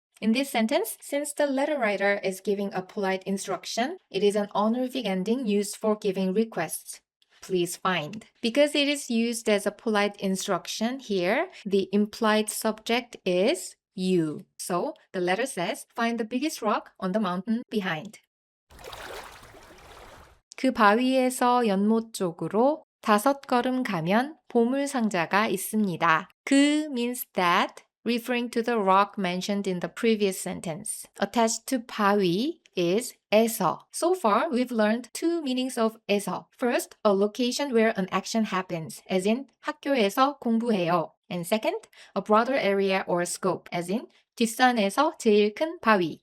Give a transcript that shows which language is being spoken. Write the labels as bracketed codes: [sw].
[en] In this sentence, since the letter writer is giving a polite instruction, it is an honorific ending used for giving requests. Please find. Because it is used as a polite instruction here, the implied subject is you. So the letter says, find the biggest rock on the mountain behind. [ko] 그 바위에서 연못 쪽으로 5걸음 가면 보물 상자가 있습니다. [en] 그 means that, referring to the rock mentioned in the previous sentence. Attached to 바위 is 에서. So far, we've learned two meanings of 에서. First, a location where an action happens, as in [ko] 학교에서 공부해요. [en] And second, a broader area or scope, as in [ko] 뒷산에서 제일 큰 바위.